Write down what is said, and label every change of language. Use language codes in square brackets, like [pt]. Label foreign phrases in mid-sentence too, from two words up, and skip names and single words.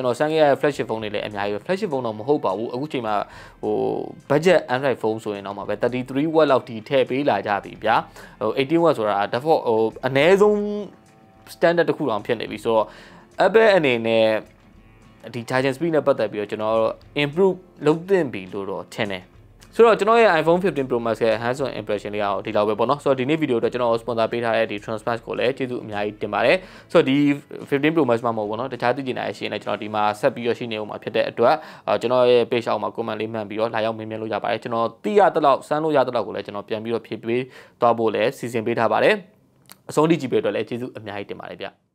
[my] တော်စမ်းခဲ့ရတဲ့ [en] flagship phone [my] တွေလည်းအများကြီးပဲ [en] flagship phone [my] တော့မဟုတ်ပါဘူးအခုချိန်မှာဟို [en] budget Android phone [my] ဆိုရင်တော့မှာပဲ33 watt လောက်ထိထည့်ပေးလာကြပြီဗျာဟို18 watt ဆိုတာ default ဟိုအနည်းဆုံး standard တစ်ခုတောင်ဖြစ်နေပြီဆိုတော့ Apple အနေနဲ့ဒီ [en] charging speed [my] နဲ့ပတ်သက်ပြီးတော့ကျွန်တော် improve လုပ်သင့်ပြီ လို့တော့ထင်တယ်ဆိုတော့ကျွန်တော်ရဲ့ iPhone 15 Pro Max ရဲ့ [en] hands-on impression [my] လေးကတော့ဒီလောက်ပဲပေါ့နော်ဆိုတော့ဒီနေ့ဗီဒီယိုတော့ကျွန်တော် sponsor ပေးထားတဲ့ဒီ Transmax ကိုလည်းကျေးဇူးအများကြီးတင်ပါတယ်ဆိုတော့ဒီ15 Pro Max မှာမဟုတ်ဘူးเนาะတခြားသိချင်တဲ့အရှင်နဲ့ကျွန်တော်ဒီမှာဆက်ပြီးရရှိနေအောင်မှာဖြစ်တဲ့အတွက်ကျွန်တော်ရဲ့ page အောက်မှာ comment လေးမှန်ပြီးတော့လာရောက်မေးမြန်းလို့ရပါတယ်ကျွန်တော်သိရတဲ့လောက်စမ်းလို့ရတဲ့လောက်ကိုလည်းကျွန်တော်ပြန်ပြီးတော့ဖြည့်ပေးသွားဖို့လည်းစီစဉ်ပေးထားပါတယ်အဆုံးထိကြည့်ပေးတော့လည်းကျေးဇူးအများကြီးတင်ပါတယ်ဗျ